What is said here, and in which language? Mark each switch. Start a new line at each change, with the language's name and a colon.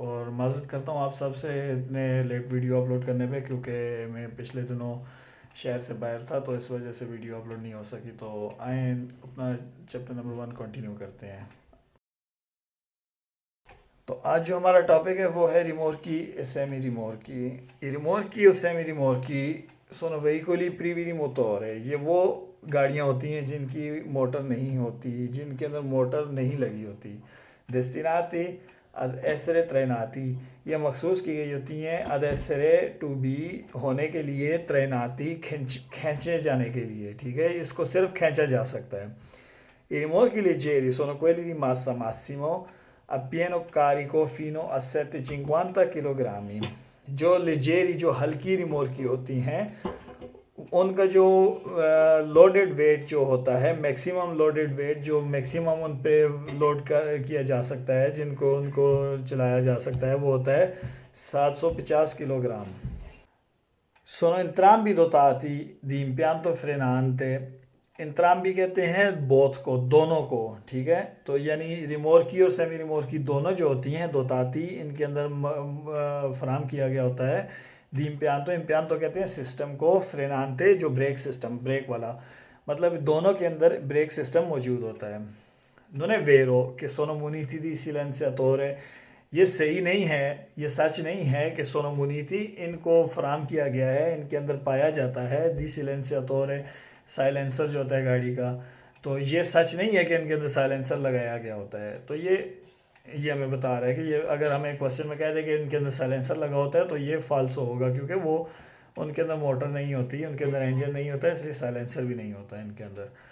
Hindi: और माज़रत करता हूँ आप सबसे इतने लेट वीडियो अपलोड करने पे, क्योंकि मैं पिछले दिनों शहर से बाहर था तो इस वजह से वीडियो अपलोड नहीं हो सकी। तो आए अपना चैप्टर नंबर 1 कंटिन्यू करते हैं। तो आज जो हमारा टॉपिक है वो है रिमोरकी e semi rimorchi।
Italian: I rimorchi o semi rimorchi sono veicoli privi di motore।
Hindi: ये वो गाड़ियाँ होती हैं जिनकी मोटर नहीं होती, जिनके अंदर मोटर नहीं लगी होती।
Italian: destinati ad essere trainati,
Hindi: ये मखसूस की गई होती हैं
Italian: ad essere
Hindi: to be, होने के लिए,
Italian: trainati
Hindi: खींचे जाने के लिए। ठीक है, इसको सिर्फ खींचा जा सकता है।
Italian: I rimorchi leggeri sono quelli di massa massimo a pieno carico fino a 750 kg।
Hindi: जो लेजेरी, जो हल्की रिमोरकी होती हैं, उनका जो लोडेड वेट जो होता है, मैक्सिमम लोडेड वेट जो मैक्सिमम उन पे लोड कर किया जा सकता है, जिनको उनको चलाया जा सकता है, वो होता है 750 kilogram.
Italian: Sono entrambi dotati di impianto frenante।
Hindi: entrambi कहते हैं बोथ को, दोनों को। ठीक है, तो यानी रिमोरकी और सेमी रिमोरकी दोनों जो होती हैं दोताती, इनके अंदर फराम किया गया होता है दी इम्पियांतो। इम्पियांतो कहते हैं सिस्टम को, फ्रेनांते जो ब्रेक सिस्टम, ब्रेक वाला, मतलब दोनों के अंदर ब्रेक सिस्टम मौजूद होता है।
Italian: Non è vero che sono muniti di silenziatore।
Hindi: ये सही नहीं है, ये सच नहीं है कि सोनो मुनीति इनको फराम किया गया है, इनके अंदर पाया जाता है दी सिलेंसियातोरे, साइलेंसर जो होता है गाड़ी का। तो ये सच नहीं है कि इनके अंदर साइलेंसर लगाया गया होता है। तो ये हमें बता रहा है कि ये अगर हमें क्वेश्चन में कह दे कि इनके अंदर साइलेंसर लगा होता है तो ये फाल्स होगा, क्योंकि वो उनके अंदर मोटर नहीं होती, उनके अंदर इंजन नहीं होता है, इसलिए साइलेंसर भी नहीं होता है इनके अंदर।